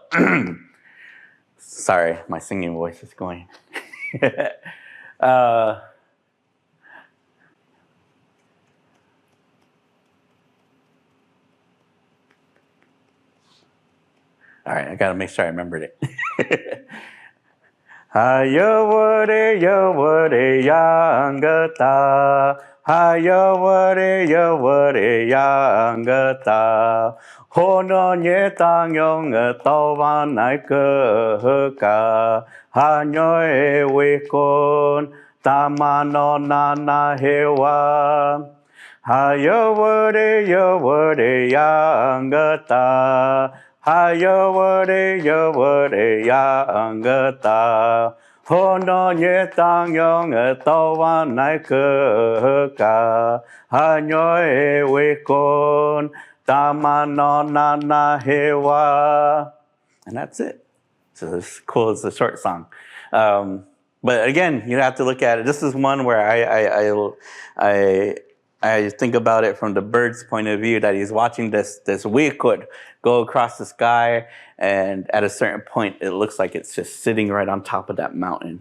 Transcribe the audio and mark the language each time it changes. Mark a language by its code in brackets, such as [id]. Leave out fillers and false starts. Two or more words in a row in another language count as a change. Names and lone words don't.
[en] Sorry, my singing voice is going. All right, I gotta make sure I remembered it. Hayaware yangata. Hayaware yangata. Hono nye tang yong tawa nai ka. Hanyo we kon tamano na hewa. Hayaware yangata. Hayaware yangata. Hono nye tang yong tawa nai ka. Hanyo we kon tamano na hewa. And that's it. So it's cool. It's a short song. But again, you have to look at it. This is one where I think about it from the bird's point of view, that he's watching this wikut go across the sky, and at a certain point, it looks like it's just sitting right on top of that mountain.